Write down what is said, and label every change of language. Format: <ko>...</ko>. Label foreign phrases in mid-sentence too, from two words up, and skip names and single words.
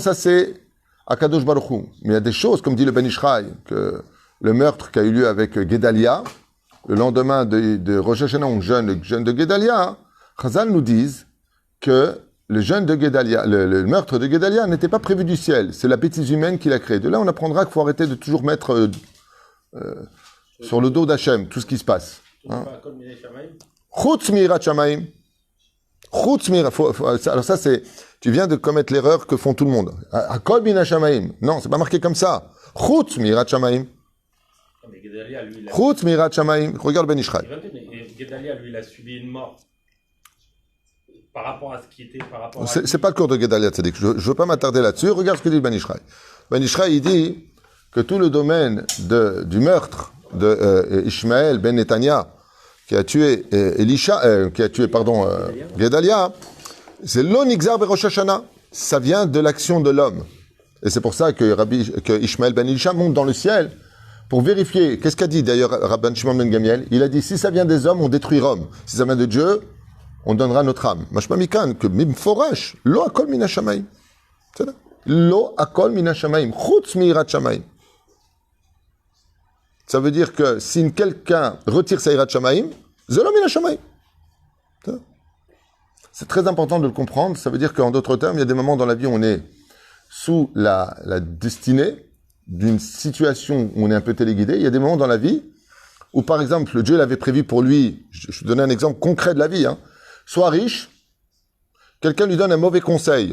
<fr>Ça, c'est</fr> <he>הקדוש ברוך הוא.</he> <fr>Mais il y a des choses, comme dit le Ben Ishraï, que le meurtre qui a eu lieu avec Guédalia, le lendemain de Rosh Hashanah, le jeûne de Guédalia, Chazal nous disent que le jeûne de Guédalia, le meurtre de Guédalia n'était pas prévu du ciel. C'est la bêtise humaine qui l'a créé. De là, on apprendra qu'il faut arrêter de toujours mettre sur le dos d'Hachem tout ce qui se passe.</fr> <he>חוץ מיראת שמים. חוץ מיראת.</he> <fr>Alors ça, c'est... Tu viens de commettre l'erreur que font tout le monde.</fr> <he>הכל מן השמים.</he> <fr>Non, c'est pas marqué comme ça.</fr> <he>חוץ מיראת שמים. חוץ מיראת שמים.</he> <fr>Regarde Ben Ishraï. Guédalia, lui, il a subi une mort par rapport à ce qui était, par rapport à... C'est pas le cours de Gedalia Tzadik. Je veux pas m'attarder là-dessus. Regarde ce que dit Ben Ishraï. Ben Ishraï, il dit que tout le domaine du meurtre de Ishmaël ben Netanya, qui a tué Gedalia, c'est l'onixar Rosh Hashanah. Ça vient de l'action de l'homme. Et c'est pour ça que Ishmaël ben Elisha monte dans le ciel pour vérifier. Qu'est-ce qu'a dit d'ailleurs Rabban Shimon ben Gamiel? Il a dit, si ça vient des hommes, on détruit Rome. Si ça vient de Dieu, on donnera notre âme.</fr> <he>משמע מכאן, que מפורש, לא הכל מן השמים.</he> <fr>C'est là.</fr> <he>לא הכל מן השמים. חוץ מיראת שמים.</he> <fr>Ça veut dire que si quelqu'un retire sa</fr> <he>יראת שמים, זה לא מן השמים.</he> <fr>C'est très important de le comprendre. Ça veut dire qu'en d'autres termes, il y a des moments dans la vie où on est sous la destinée d'une situation où on est un peu téléguidé. Il y a des moments dans la vie où, par exemple, Dieu l'avait prévu pour lui. Je vais donner un exemple concret de la vie. Soit riche, quelqu'un lui donne un mauvais conseil.</fr>